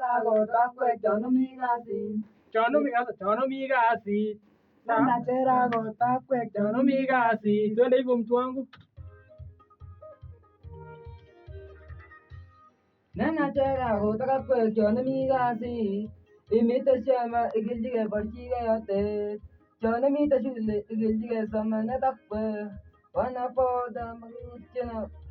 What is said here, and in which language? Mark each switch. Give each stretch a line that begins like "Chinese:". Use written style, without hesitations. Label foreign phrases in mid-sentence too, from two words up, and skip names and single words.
Kalenjin: kotakwek chonomi kasit. Chonomi kasit. Nanachera kotakwek Chonomi kasit.
Swahili: Twende hivyo mtu wangu.
Kalenjin: Nanachera kotakwek chonomi kasit. Imite shamba ikiljike borchike yotet. Chonomite shule ikiljike somanet ak kwek. Wanapoda makiutyena.